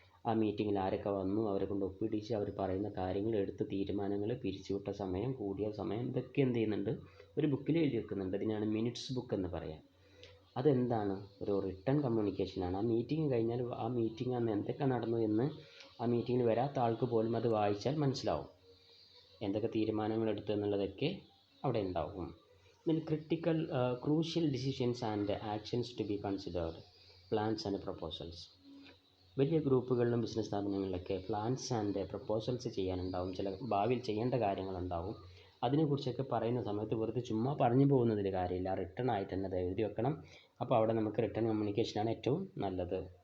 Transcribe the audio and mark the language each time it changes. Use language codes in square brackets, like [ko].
[ml] ആ മീറ്റിങ്ങിൽ ആരൊക്കെ വന്നു, അവരെ കൊണ്ട് ഒപ്പിടിച്ച് അവർ പറയുന്ന കാര്യങ്ങൾ, എടുത്ത തീരുമാനങ്ങൾ, പിരിച്ചുവിട്ട സമയം, കൂടിയ സമയം, ഇതൊക്കെ എന്ത് ചെയ്യുന്നുണ്ട്, ഒരു ബുക്കിൽ എഴുതി വെക്കുന്നുണ്ട്. ഇതിനാണ് മിനിറ്റ്സ് ബുക്ക് എന്ന് പറയാം. അതെന്താണ്, ഒരു റിട്ടേൺ കമ്മ്യൂണിക്കേഷനാണ്. ആ മീറ്റിംഗ് കഴിഞ്ഞാൽ ആ മീറ്റിംഗ് അന്ന് എന്തൊക്കെ നടന്നു എന്ന് ആ മീറ്റിങ്ങിൽ വരാത്ത ആൾക്ക് പോലും അത് വായിച്ചാൽ മനസ്സിലാവും. എന്തൊക്കെ തീരുമാനങ്ങൾ എടുത്തു എന്നുള്ളതൊക്കെ അവിടെ ഉണ്ടാവും. [en] then crucial decisions and actions to be considered, plans and proposals. [ml] വലിയ ഗ്രൂപ്പുകളിലും ബിസിനസ് സ്ഥാപനങ്ങളിലൊക്കെ [en] plans and proposals [ml] ചെയ്യാനുണ്ടാവും. ചില ഭാവിയിൽ ചെയ്യേണ്ട കാര്യങ്ങളുണ്ടാവും. അതിനെക്കുറിച്ചൊക്കെ പറയുന്ന സമയത്ത് വെറുതെ ചുമ്മാ പറഞ്ഞു പോകുന്നതിൽ കാര്യമില്ല, റിട്ടേൺ ആയിട്ട് തന്നെ അത് എഴുതി വെക്കണം. അപ്പോൾ അവിടെ നമുക്ക് റിട്ടേൺ കമ്മ്യൂണിക്കേഷനാണ് ഏറ്റവും നല്ലത്.